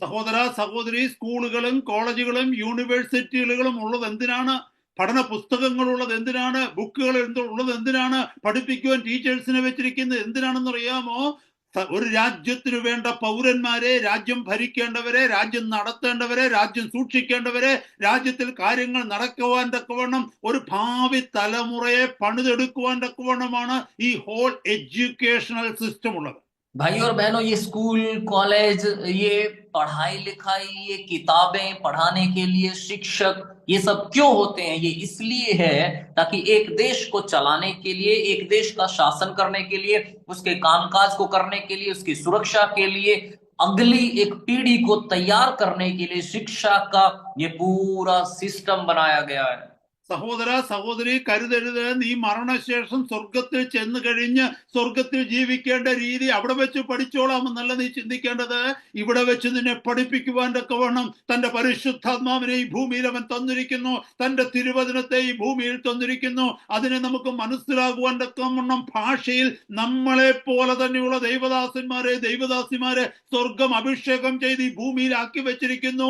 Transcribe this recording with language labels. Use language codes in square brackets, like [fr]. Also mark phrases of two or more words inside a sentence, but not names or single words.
[ml] സഹോദര സഹോദരി, സ്കൂളുകളും കോളേജുകളും യൂണിവേഴ്സിറ്റികളും ഉള്ളത് എന്തിനാണ്? പഠന പുസ്തകങ്ങളുള്ളത് എന്തിനാണ്? ബുക്കുകൾ ഉള്ളത് എന്തിനാണ്? പഠിപ്പിക്കുവാൻ ടീച്ചേഴ്സിനെ വെച്ചിരിക്കുന്നത് എന്തിനാണെന്ന് അറിയാമോ? ഒരു രാജ്യത്തിന് വേണ്ട പൗരന്മാരെ, രാജ്യം ഭരിക്കേണ്ടവരെ, രാജ്യം നടത്തേണ്ടവരെ, രാജ്യം സൂക്ഷിക്കേണ്ടവരെ, രാജ്യത്തിൽ കാര്യങ്ങൾ നടക്കുവാൻ തക്കവണ്ണം ഒരു ഭാവി തലമുറയെ പണിതെടുക്കുവാൻ തക്കവണ്ണമാണ് ഈ [en] whole educational system [ml] ഉള്ളത്. [hi] भाई और बहनों, ये [en] school college, [hi] ये पढ़ाई लिखाई, ये किताबें पढ़ाने के लिए शिक्षक, ये सब क्यों होते हैं? ये इसलिए है ताकि एक देश को चलाने के लिए, एक देश का शासन करने के लिए, उसके कामकाज को करने के लिए, उसकी सुरक्षा के लिए, अगली एक पीढ़ी को तैयार करने के लिए शिक्षा का ये पूरा सिस्टम बनाया गया है। [ml] സഹോദര സഹോദരി, കരുതരുത്. നീ മരണശേഷം സ്വർഗത്തിൽ ചെന്ന് കഴിഞ്ഞ് സ്വർഗത്തിൽ ജീവിക്കേണ്ട രീതി അവിടെ വെച്ച് പഠിച്ചോളാമെന്നല്ല നീ ചിന്തിക്കേണ്ടത്. ഇവിടെ വെച്ച് നിന്നെ പഠിപ്പിക്കുവാൻ തക്കവണ്ണം തന്റെ പരിശുദ്ധാത്മാവിനെ ഈ ഭൂമിയിൽ അവൻ തന്നിരിക്കുന്നു. തന്റെ തിരുവചനത്തെ ഈ ഭൂമിയിൽ തന്നിരിക്കുന്നു. അതിനെ നമുക്ക് മനസ്സിലാകുവാൻ തക്കവണ്ണം ഭാഷയിൽ നമ്മളെ പോലെ തന്നെയുള്ള ദൈവദാസിമാരെ സ്വർഗം അഭിഷേകം ചെയ്ത് ഈ ഭൂമിയിലാക്കി വെച്ചിരിക്കുന്നു.